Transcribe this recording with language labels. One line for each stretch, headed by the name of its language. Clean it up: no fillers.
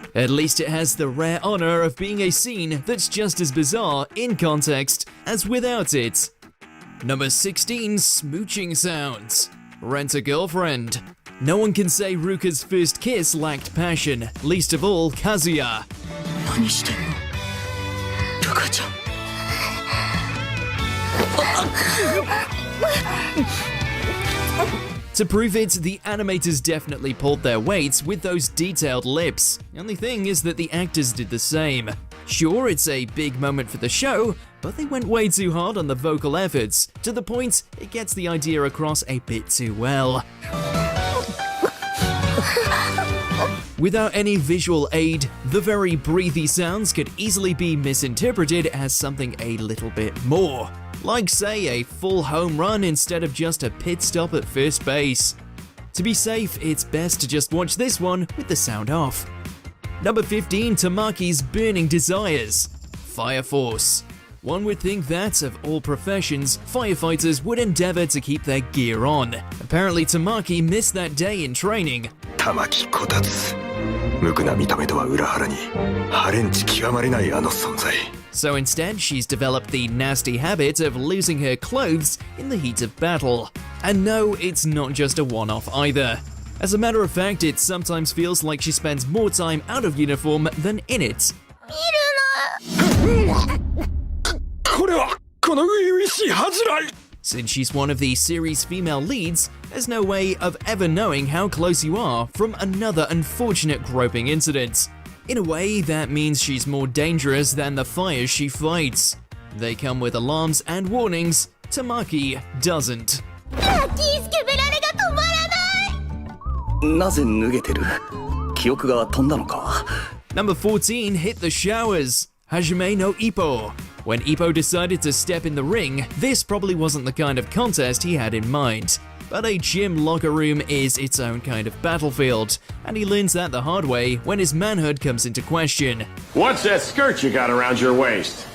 English: At least it has the rare honor of being a scene that's just as bizarre in context as without it. Number 16, Smooching Sounds. Rent a Girlfriend. No one can say Ruka's first kiss lacked passion, least of all Kazuya.
Japanese: 何してんのルカちゃん
English: To prove it, the animators definitely pulled their weight with those detailed lips. The only thing is that the actors did the same. Sure, it's a big moment for the show, but they went way too hard on the vocal efforts, to the point it gets the idea across a bit too well. Without any visual aid, the very breathy sounds could easily be misinterpreted as something a little bit more. Like, say, a full home run instead of just a pit stop at first base. To be safe, it's best to just watch this one with the sound off. Number 15, Tamaki's burning desires. Fire Force. One would think that, of all professions, firefighters would endeavor to keep their gear on. Apparently, Tamaki missed that day in training.
Japanese: 玉木こたつ無垢な見た目とは裏腹にハレンチ極まりないあの存在
English: So instead, she's developed the nasty habit of losing her clothes in the heat of battle. And no, it's not just a one-off either. As a matter of fact, it sometimes feels like she spends more time out of uniform than in it.
Japanese: これはこの初々しい恥じらい
English: Since she's one of the series' female leads, there's no way of ever knowing how close you are from another unfortunate groping incident. In a way, that means she's more dangerous than the fires she fights. They come with alarms and warnings. Tamaki doesn't.
Japanese: ラッキースケベラレが止まらない。なぜ脱げてる記憶が飛んだのか
English: Number 14, hit the showers. Hajime no Ippo. When Ippo decided to step in the ring, this probably wasn't the kind of contest he had in mind. But a gym locker room is its own kind of battlefield, and he learns that the hard way when his manhood comes into question. What's that skirt you got around your waist?